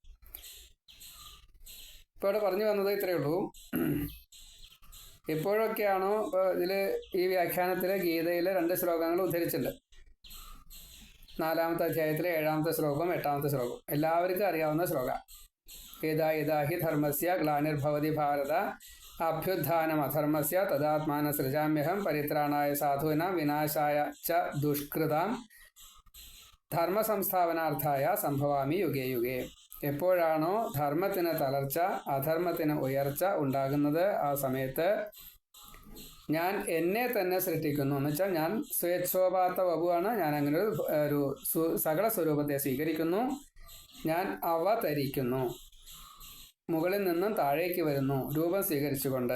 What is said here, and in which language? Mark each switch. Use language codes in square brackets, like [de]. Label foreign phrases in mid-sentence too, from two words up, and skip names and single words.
[ml] ഇപ്പോൾ ഇവിടെ പറഞ്ഞു വന്നത് ഇത്രയേ ഉള്ളൂ. എപ്പോഴൊക്കെയാണോ ഇപ്പോൾ ഇതിൽ ഈ വ്യാഖ്യാനത്തിൽ ഗീതയിൽ 2 ശ്ലോകങ്ങൾ ഉദ്ധരിച്ചിട്ടുണ്ട്. 4-ാമത്തെ അധ്യായത്തിലെ 7-ാമത്തെ ശ്ലോകവും 8-ാമത്തെ ശ്ലോകവും എല്ലാവർക്കും അറിയാവുന്ന ശ്ലോകം. [sa] യഥാ യഥാ ഹി ധർമ്മസ്യ ഗ്ലാനിർഭവതി ഭാരത അഭ്യുത്ഥാനം അധർമ്മസ്യ തദാത്മാന സൃജാമ്യഹം പരിത്രാണായ സാധൂനാം വിനാശായ ച ദുഷ്കൃതാം ധർമ്മസംസ്ഥാപനാർത്ഥായ സംഭവാമി യുഗേ യുഗേ. [ml] എപ്പോഴാണോ ധർമ്മത്തിന് തളർച്ച, അധർമ്മത്തിന് ഉയർച്ച ഉണ്ടാകുന്നത്, ആ സമയത്ത് ഞാൻ എന്നെ തന്നെ സൃഷ്ടിക്കുന്നു എന്ന് വെച്ചാൽ ഞാൻ സ്വേച്ഛോപാത്ത വപുവാണ്. ഞാൻ അങ്ങനെ ഒരു സകല സ്വരൂപത്തെ സ്വീകരിക്കുന്നു. ഞാൻ അവതരിക്കുന്നു, മുകളിൽ നിന്നും താഴേക്ക് വരുന്നു രൂപം സ്വീകരിച്ചുകൊണ്ട്.